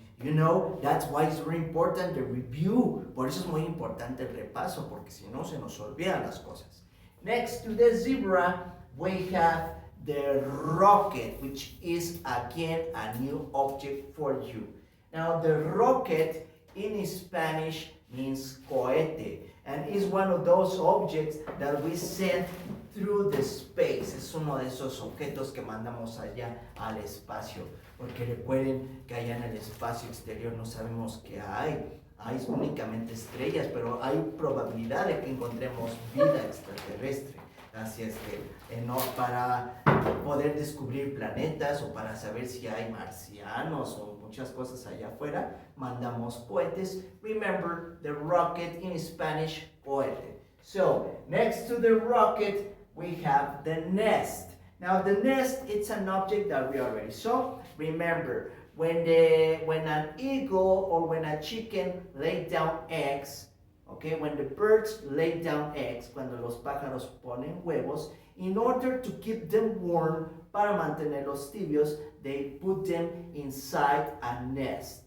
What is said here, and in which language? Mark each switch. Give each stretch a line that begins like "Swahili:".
English: You know, that's why it's very important the review.
Spanish: Por eso es muy importante el repaso, porque si no se nos olvidan las cosas.
English: Next to the zebra, we have the rocket, which is again a new object for you. Now, the rocket in Spanish means cohete, and is one of those objects that we send through the space.
Spanish: Es uno de esos objetos que mandamos allá al espacio, porque recuerden que allá en el espacio exterior no sabemos qué hay. Hay únicamente estrellas, pero hay probabilidad de que encontremos vida extraterrestre. Así es que no, para poder descubrir planetas o para saber si hay marcianos o muchas cosas allá afuera, mandamos cohetes.
English: Remember, the rocket in Spanish, cohete. So, next to the rocket, we have the nest. Now, the nest, it's an object that we already saw. Remember, when an eagle or when a chicken lay down eggs, okay, when the birds lay down eggs,
Spanish: cuando los pájaros ponen huevos,
English: in order to keep them warm,
Spanish: para mantenerlos tibios,
English: they put them inside a nest.